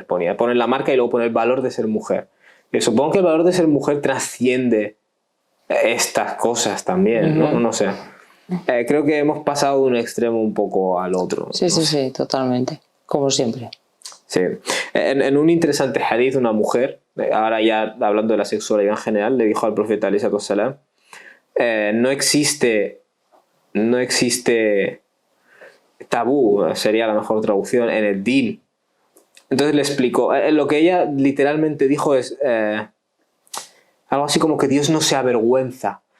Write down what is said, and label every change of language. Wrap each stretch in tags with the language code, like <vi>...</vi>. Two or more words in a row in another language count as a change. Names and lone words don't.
<es>Ponen la marca y luego pone el valor de ser mujer. Y supongo que el valor de ser mujer trasciende estas cosas también, ¿no? No sé. Creo que hemos pasado de un extremo un poco al otro. Sí, sí, sí, totalmente. Como siempre. Sí. En un interesante hadith, una mujer, ahora ya hablando de la sexualidad en general, le dijo al profeta</es> <ar>عليه الصلاة والسلام,</ar> <es>no existe tabú, sería la mejor traducción, en el din. Entonces le explicó, lo que ella literalmente dijo es algo así como que Dios no se avergüenza.</es>